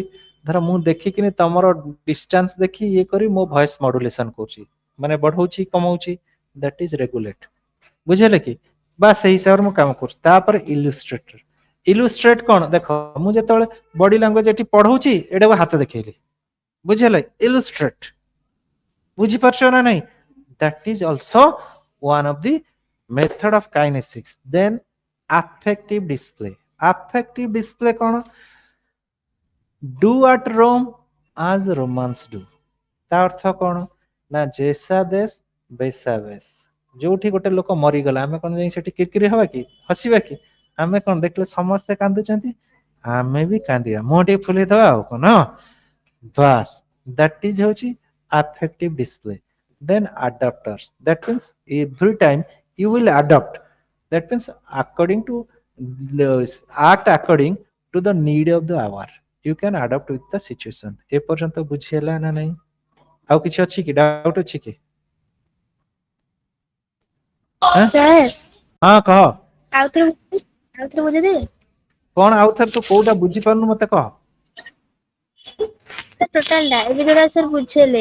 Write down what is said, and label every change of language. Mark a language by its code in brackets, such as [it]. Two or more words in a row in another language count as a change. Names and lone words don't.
[or] ଧର ମୁଁ ଦେଖିକିନି ତମର ଡିଷ୍ଟାନ୍ସ ଦେଖି ଇଏ କରି ମୋ [en] voice modulation [or] କରୁଛି, ମାନେ ବଢଉଛି କମଉଛି, [en] that is regulate. [or] ବୁଝିଲେ କି? ବା ସେଇ ହିସାବରେ ମୁଁ କାମ କରୁଛି। ତାପରେ ଇଲୁଷ୍ଟ୍ରେଟର। ଇଲୁଷ୍ଟ୍ରେଟ କଣ? ଦେଖ ମୁଁ ଯେତେବେଳେ [en] body language [or] ଏଠି ପଢଉଛି, ଏଇଟାକୁ ହାତ ଦେଖେଇଲି, ବୁଝିହେଲା? [en] ଇଲୁଷ୍ଟ୍ରେଟ। [or] ବୁଝିପାରୁଛ ନା ନାଇଁ? [en] that is also one of the method of kinesics. Then affective display. affective display କଣ? do at Rome as Romans do. [or] ତା ଅର୍ଥ କଣ? ନା [hi] जैसा देश वैसा भेष। [or] ଯୋଉଠି ଗୋଟେ ଲୋକ ମରିଗଲା, ଆମେ କଣ ଯାଇ ସେଠି କିରକିରି ହବା କି, ହସିବା କି? ଆମେ କଣ ଦେଖିଲେ ସମସ୍ତେ କାନ୍ଦୁଛନ୍ତି, ଆମେ ବି କାନ୍ଦିବା, ମୁହଁ ଟିକେ ଫୁଲେଇଦବା ଆଉ କଣ। ବାସ୍, [en] that is ହଉଛି affective display. Then adapters. That means every time you will adapt. That means according to the act according to the need of the hour. You can adapt with the situation. [or] ଏ ପର୍ଯ୍ୟନ୍ତ ବୁଝି ହେଲା ନା ନାହିଁ? ଆଉ କିଛି ଅଛି କି, ଡାଉଟ ଅଛି କି? ଆଁ? [en] Sir, [or] ହଁ କହ। ଆଉଥରେ ବୁଝେଇଦେବେ? କଣ ଆଉଥରେ ତୁ କୋଉଟା ବୁଝିପାରୁନୁ ମତେ କହ। ଟୋଟାଲ ଟା ଏବେ ଯୋଉଟା ସାର୍ ବୁଝେଇଲେ।